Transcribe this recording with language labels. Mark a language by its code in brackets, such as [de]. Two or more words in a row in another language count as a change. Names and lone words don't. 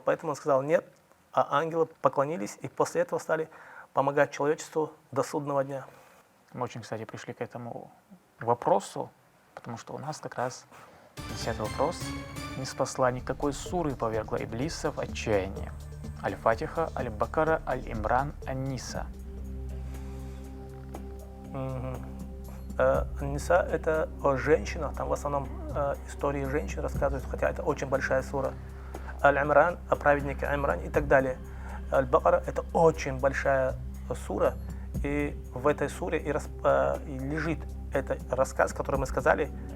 [ru] Поэтому он сказал нет, а ангелы поклонились и после этого стали помогать человечеству до судного дня. Мы очень, кстати, пришли к этому вопросу, потому что у нас как раз 10-й вопрос. Не спасла никакой суры, повергла Иблиса в отчаяние. Аль-Фатиха, Аль-Бакара, Аль-Имран, Ан-Ниса. Ниса – это о женщинах, там в основном истории женщин рассказывают, хотя это очень большая сура. Аль-Имран – о праведнике Имран и так далее. Аль-Бакара – это очень большая сура, и в этой суре и лежит этот рассказ, который мы сказали.